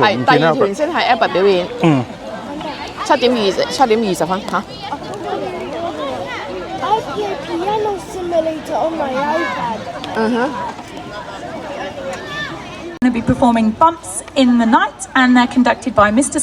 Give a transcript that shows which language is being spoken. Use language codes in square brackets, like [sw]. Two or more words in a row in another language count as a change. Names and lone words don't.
[yue] 係唔見啦。第二團先係 Albert 表演。嗯。 7點20分嚇。 [en] I play Piano Simulator on my iPad. [yue] 嗯哼。 [en] Going to be performing Bumps in the Night, and they're conducted by Mr.